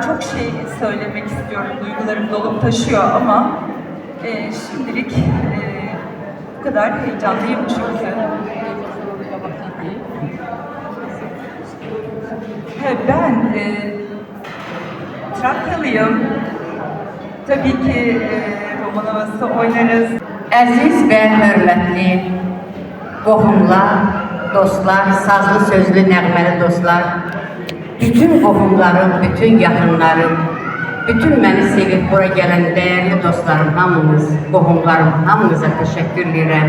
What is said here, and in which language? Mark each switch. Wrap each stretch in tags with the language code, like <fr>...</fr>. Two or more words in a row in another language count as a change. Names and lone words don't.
<tr>Çok şey söylemek istiyorum. Duygularım dolup taşıyor ama şimdilik bu kadar heyecanlıyım çünkü. Ben Trakyalıyım. Tabii ki roman havası oynarız.</tr> <az>Əziz və hörmətli qohumlar, dostlar, sazlı sözlü nəğməli dostlar, bütün qohumlarım, bütün yaxınlarım, bütün məni sevib bura gələn dəyərli dostlarım, hamınız, qohumlarım, hamınıza təşəkkür edirəm.</az>